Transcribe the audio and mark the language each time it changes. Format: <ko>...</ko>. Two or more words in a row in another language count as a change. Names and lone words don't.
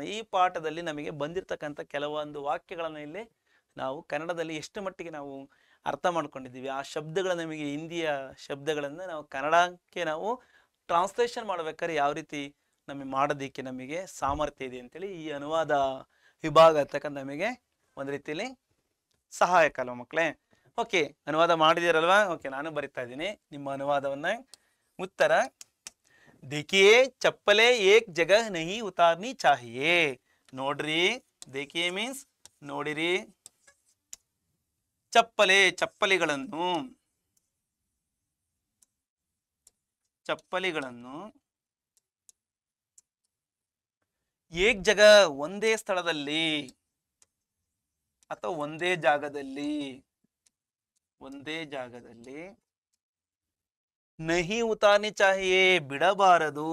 <kn>ಈ ಪಾಠದಲ್ಲಿ ನಮಗೆ ಬಂದಿರತಕ್ಕಂಥ ಕೆಲವೊಂದು ವಾಕ್ಯಗಳನ್ನು ಇಲ್ಲಿ ನಾವು ಕನ್ನಡದಲ್ಲಿ ಎಷ್ಟು ಮಟ್ಟಿಗೆ ನಾವು ಅರ್ಥ ಮಾಡ್ಕೊಂಡಿದ್ದೀವಿ, ಆ ಶಬ್ದಗಳ ನಮಗೆ ಹಿಂದಿಯ ಶಬ್ದಗಳನ್ನು ನಾವು ಕನ್ನಡಕ್ಕೆ ನಾವು ಟ್ರಾನ್ಸ್ಲೇಷನ್ ಮಾಡ್ಬೇಕಾದ್ರೆ ಯಾವ ರೀತಿ ನಮಗೆ ಮಾಡೋದಕ್ಕೆ ನಮಗೆ ಸಾಮರ್ಥ್ಯ ಇದೆ ಅಂತೇಳಿ ಈ ಅನುವಾದ ವಿಭಾಗ ಇರ್ತಕ್ಕಂಥ ನಮಗೆ ಒಂದು ರೀತಿಯಲ್ಲಿ ಸಹಾಯಕ ಅಲ್ವ ಮಕ್ಕಳೇ. ಓಕೆ, ಅನುವಾದ ಮಾಡಿದಿರಲ್ವಾ? ಓಕೆ, ನಾನು ಬರಿತಾ ಇದ್ದೀನಿ ನಿಮ್ಮ ಅನುವಾದವನ್ನ. ಉತ್ತರ,</kn> <hi>देखिए चप्पले एक जगह नहीं उतारनी चाहिए.</hi> <kn>ನೋಡ್ರಿ, देखिए ಮೀನ್ಸ್ ನೋಡಿರಿ, ಚಪ್ಪಲಿಗಳನ್ನು</kn> <hi>एक जगह</hi> <kn>ಒಂದೇ ಸ್ಥಳದಲ್ಲಿ ಅಥವಾ ಒಂದೇ ಜಾಗದಲ್ಲಿ</kn> <hi>नहीं उतारनी चाहिए,</hi> <kn>ಬಿಡಬಾರದು.</kn>